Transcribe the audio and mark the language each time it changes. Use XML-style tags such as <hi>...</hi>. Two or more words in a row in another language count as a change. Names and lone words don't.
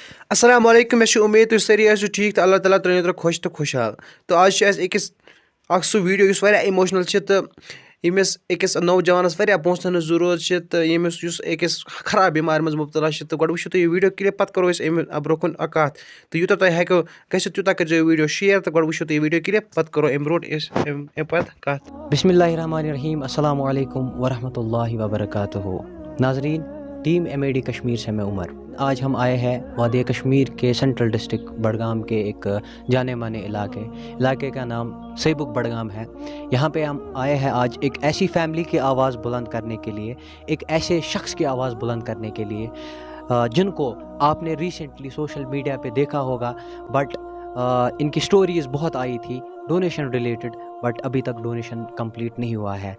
<ar>السلام علیکم</ar> <ks>مےٚ چھِ اُمید تُہۍ سٲری ٲسِو ٹھیٖک تہٕ اللہ تعالیٰ ترٛٲیِو تۄہہِ خۄش تہٕ خۄشحال تہٕ آز چھِ اَسہِ اکھ سُہ ویٖڈیو یُس واریاہ اِموشنَل چھِ تہٕ ییٚمِس أکِس نوجوانَس واریاہ پونٛسَن ہٕنٛز ضروٗرت چھِ تہٕ یُس أکِس خراب بٮ۪مارِ منٛز مُبتلا چھِ تہٕ گۄڈٕ وٕچھِو تُہۍ یہِ</ks> <en>video clip</en> <ks>پَتہٕ کَرو أسۍ اَمہِ برونٛہہ کُن اکھ کَتھ تہٕ یوٗتاہ تۄہہِ ہٮ۪کو گٔژھِتھ تیوٗتاہ کٔرۍزیو یہِ</ks> <en>video share</en> <ks>تہٕ گۄڈٕ وٕچھِو تُہۍ یہِ</ks> <en>video clip</en> <ks>پَتہٕ کَرو اَمہِ برونٛٹھ أسۍ اَمہِ پَتہٕ کَتھ.</ks> <ar>بسم اللہ الرحمن الرحیم السلام علیکم ورحمۃ اللہ وبرکاتہ.</ar> <ur>ناظرین، ٹیم MAD کشمیر سے میں عمر. آج ہم آئے ہیں وادی کشمیر کے</ur> <en>central district</en> <ur>بڑگام کے ایک جانے مانے علاقے کا نام سیبک بڑگام ہے. یہاں پہ ہم آئے ہیں آج ایک ایسی فیملی کی آواز بلند کرنے کے لیے، ایک ایسے شخص کی آواز بلند کرنے کے لیے جن کو آپ نے</ur> <en>recently social media</en> <ur>پہ دیکھا ہوگا، بٹ ان کی سٹوریز بہت آئی تھی</ur> <en>donation related,</en> <ur>بٹ ابھی تک</ur> <en>donation complete</en> <ur>نہیں ہوا ہے.</ur>